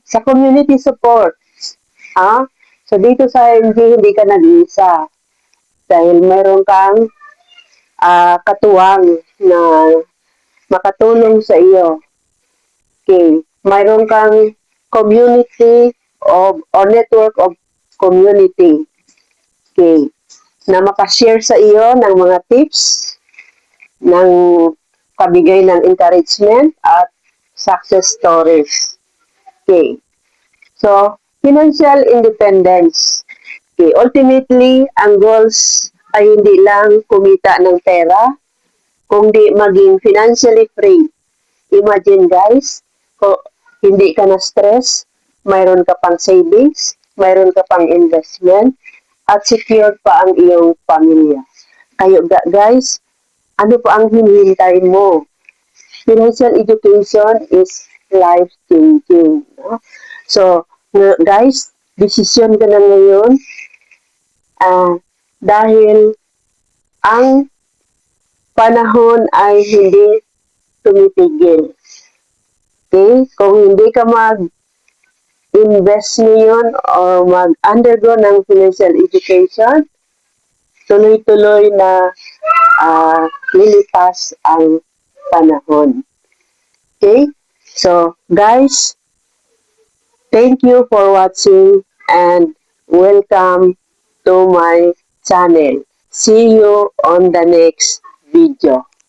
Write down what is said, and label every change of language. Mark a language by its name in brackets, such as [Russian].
[Filipino] Sa community support, so dito sa IMG, hindi ka nag-iisa. Dahil meron kang katuwang na makatulong sa iyo. Okay. Mayroon kang community or network of community. Okay. Na makashare sa iyo ng mga tips, ng pabigay ng encouragement at success stories. Okay. [English] So, financial independence. Okay. Ultimately, [Filipino] ang goals ay hindi lang kumita ng pera, kundi maging financially free. Imagine guys, kung hindi ka na stress, mayroon ka pang savings, mayroon ka pang investment, at secured pa ang iyong pamilya. Kayo guys, ano pa ang hinihintay mo? [English] Financial education is life-changing. No? [Filipino] So, guys, desisyon ka na ngayon dahil ang panahon ay hindi tumitigil. Okay? Kung hindi ka mag-invest ngayon o mag-undergo ng financial education, tuloy-tuloy na lilipas ang panahon. Okay? [English] So, guys, thank you for watching and welcome to my channel. See you on the next video.